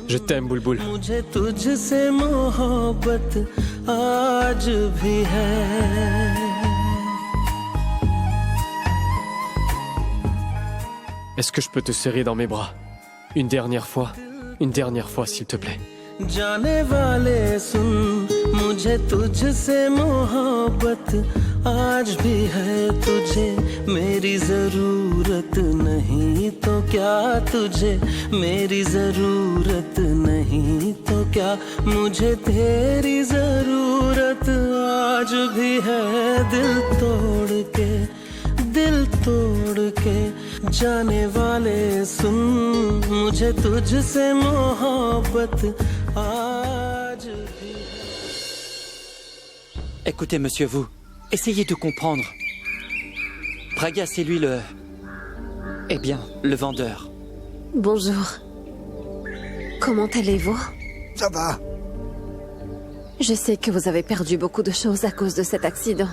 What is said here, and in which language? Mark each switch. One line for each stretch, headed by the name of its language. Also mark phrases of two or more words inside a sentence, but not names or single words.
French: Je t'aime, Boulboul.
Hindi: मुझे तुझसे मोहब्बत आज भी है
French: Est-ce que je peux te serrer dans mes bras? Une dernière fois, s'il te plaît.
Hindi: जाने वाले सुन मुझे तुझसे मोहब्बत आज भी है तुझे मेरी जरूरत नहीं तो क्या तुझे मेरी जरूरत नहीं तो क्या मुझे तेरी जरूरत आज भी है दिल तोड़ के जाने वाले सुन मुझे तुझसे मोहब्बत आज भी है।
French: Écoutez, monsieur, vous, essayez de comprendre. Pragya, c'est lui le... Eh bien, le vendeur. Bonjour. Comment allez-vous? Ça va. Je sais que vous avez perdu beaucoup de choses à cause de cet accident.